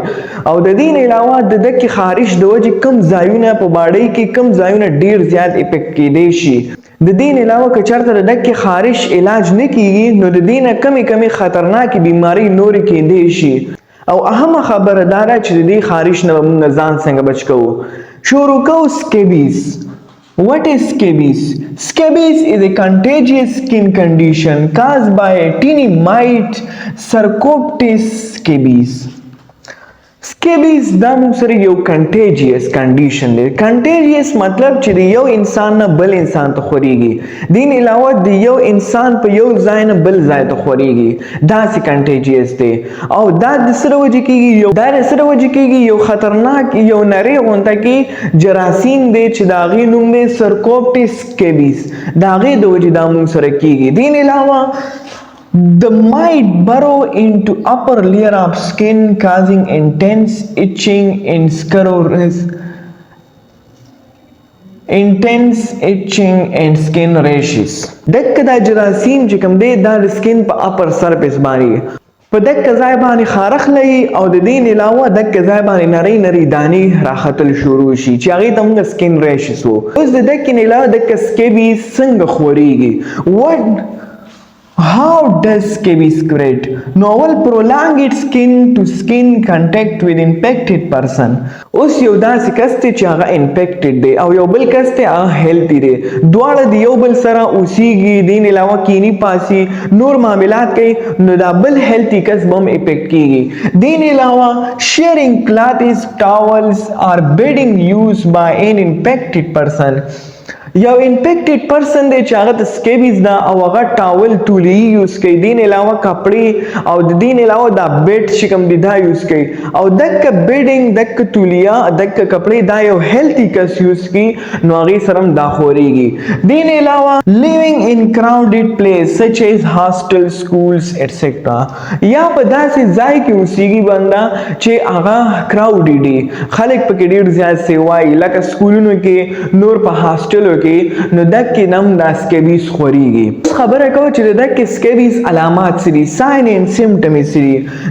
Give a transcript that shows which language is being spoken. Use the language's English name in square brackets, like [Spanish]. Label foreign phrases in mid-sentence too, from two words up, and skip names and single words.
[Pashto] او د دین علاوه د دغه خارش د وجې کم ځایونه په باډۍ کې کم ځایونه ډېر زیات افیکټ کیدی شي. د دین علاوه که چېرته د دغه خارش علاج نه کیږي نو د دې نه کمې خطرناکې بیماری نورې کیدی شي. او اهمه خبره دا ده چې د دې خارش نه به مونږ ځان څنګه بچ کوو. شروع کوو سکیبیز. [English] What is scabies? Scabies is a contagious skin condition caused by a tiny mite, Sarcoptes scabies. [Pashto] سکیبیز دا موږ سره یو [English] contagious condition [Pashto] دی. کنټیجیس مطلب چې د یو انسان نه بل انسان ته خورېږي. دین علاوه د یو انسان په یو ځای نه بل ځای ته خورېږي. داسې کنټیجیس دی. او دا د څه د وجې کېږي؟ یو خطرناک یو نرۍ غونډه کې جراثیم دی چې د هغې نوم دی سرکوپټس سکیبیز. د هغې د وجې دا موږ سره کېږي. دین علاوه [English] the mite burrow into upper layer of skin causing intense itching and skin rashes. [Pashto] دغه دا جراثیم چې کوم دی دا د سکین په [English] upper surface [Pashto] باندې په دغه ځای باندې خارخ لګي، او د دین علاوه دغه ځای باندې نرۍ دانې راختل شروع شي چې هغې ته موږ [English] skin rashes [Pashto] وو. اوس د دغې نه علاوه دغه سکیبیز څنګه خورېږي؟ [English] How does scabies spread? No will prolong its skin to skin contact with infected person. [Pashto] اوس یو داسې کس دی چې هغه انفیکټډ دی او یو بل کس دی هغه هیلتي دی. دواړه د یو بل سره اوسیږي، دین علاوه کینی پاسي نور معاملات کوي، نو دا بل هیلتي کس به هم افیکټ کیږي. دین علاوه [English] sharing clothes, towels or bedding used by an infected person. [Pashto] یو [English] infected person [Pashto] دی چې هغه ته سکیبیز ده او هغه ټاول تولیي یوز کوي. دین علاوه کپړې او د دین علاوه دا بیډ چې کوم دی دا یوز کوي. او دغه بیډینګ دغه تولیه دغه کپړې دا یو هیلتي کس یوز کوي نو هغې سره هم دا خورېږي. دین علاوه [English] living in crowded place such as hostel, schools etc. [Pashto] یا په داسې ځای کې اوسیږي بنده چې هغه کراوډي دی، خلک پکې ډېر زیات سیوایي، لکه سکولونو کې نور په هاسټلو کې، نو دغه نم دا سکیبیز خورېږي. خبره کوو چې د دغه سکیبیز علامات څه دي، [English] sign and symptoms [Pashto] څه دي.